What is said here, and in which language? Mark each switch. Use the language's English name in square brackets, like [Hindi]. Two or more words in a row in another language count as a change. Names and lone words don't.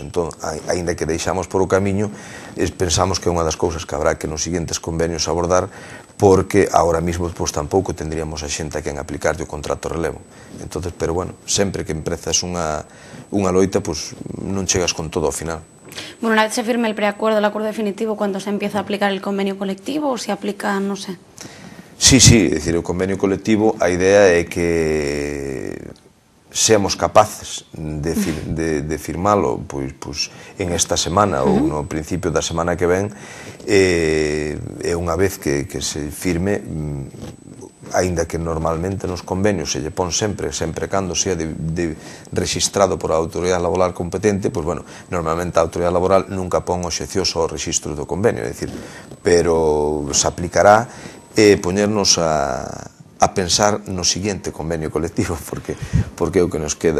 [Galician] Entón, aínda que deixamos por o camiño, pensamos que é unha das cousas que habrá que nos seguintes convenios abordar, porque [Spanish] ahora mismo [Galician] tampouco tendríamos a xente a quen aplicarlle o contrato relevo. Entonces, pero bueno, sempre que empezas unha loita, non chegas con todo ao final. [Spanish] Bueno, una vez se firme el preacuerdo, el acuerdo definitivo, ¿cuándo se empieza a aplicar el convenio colectivo o se aplica, no sé? [Galician] Sí, é dicir, o convenio colectivo, a idea é que seamos capaces de firmalo en esta semana ou no principio da semana que ven, e unha vez que se firme, aínda que normalmente nos convenios se lle pon sempre cando sea registrado por a autoridade laboral competente, pois, bueno, normalmente a autoridade laboral nunca pon obxeccións ao registro do convenio, é dicir, pero se aplicará poñernos a pensar no seguinte convenio colectivo, porque é o que nos queda.